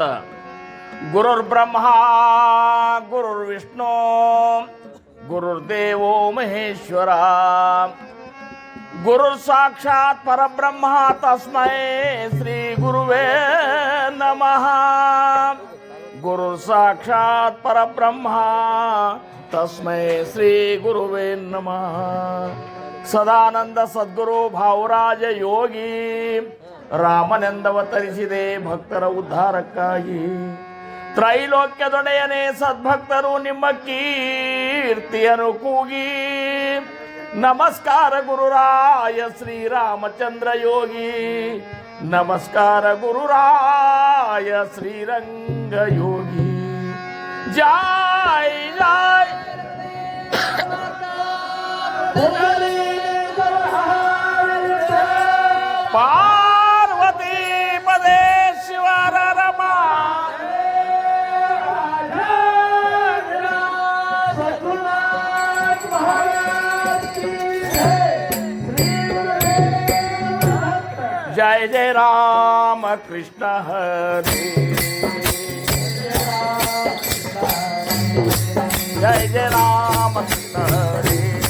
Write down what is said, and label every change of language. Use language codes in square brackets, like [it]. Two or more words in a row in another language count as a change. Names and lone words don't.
[sa] गुरुर्ब्रह्मा गुरुर्विष्णु गुरुर्देवो महेश्वरा गुरुर् साक्षात् परब्रह्म तस्मै श्री गुरुवे नमः। गुरुर् साक्षात् परब्रह्म तस्मै श्री गुरुवे नमः। [kn] ಸದಾನಂದ ಸದ್ಗುರು ಭಾವರಾಜ ಯೋಗಿ ರಾಮನೆಂದವತರಿಸಿದೆ ಭಕ್ತರ ಉದ್ಧಾರಕ್ಕಾಗಿ. ತ್ರೈಲೋಕ್ಯದೊಡೆಯನೇ ಸದ್ಭಕ್ತರು ನಿಮ್ಮ ಕೀರ್ತಿಯನ್ನು ಕೂಗಿ. ನಮಸ್ಕಾರ ಗುರುರಾಯ ಶ್ರೀರಾಮಚಂದ್ರ ಯೋಗಿ. ನಮಸ್ಕಾರ ಗುರುರಾಯ ಶ್ರೀರಂಗ ಯೋಗಿ. ಜೈ ಜೈ ಪಾರ್ವತಿ ಪದೇ ಶಿವರ ರಮಾ. [sa] जय जय राम कृष्ण हरे जय जय राम कृष्ण हरे